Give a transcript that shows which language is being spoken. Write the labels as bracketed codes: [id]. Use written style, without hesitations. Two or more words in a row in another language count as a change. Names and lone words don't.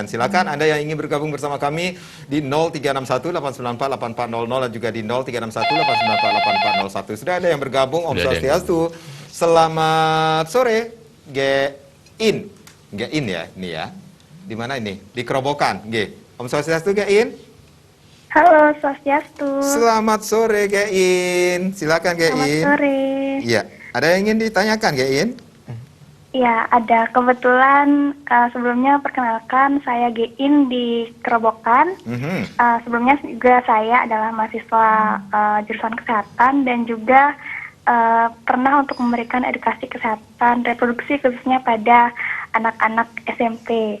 [id] Silakan Anda yang ingin bergabung bersama kami di 0361 894 8400 dan juga di 0361 894 8401. Sudah ada yang bergabung. [ban] Om Swastiastu. [id] Selamat sore. Gein ya, ini ya. Di mana ini? Di Kerobokan. [ban] Om Swastiastu, [id] Gein. Halo, Swastiastu. Selamat sore, Gein. Silakan, Gein. Selamat sore. Iya, ada yang ingin ditanyakan, Gein? Ya, ada. Kebetulan sebelumnya perkenalkan, saya Gein di Kerobokan. Sebelumnya juga saya adalah mahasiswa jurusan kesehatan dan juga pernah untuk memberikan edukasi kesehatan reproduksi khususnya pada anak-anak SMP.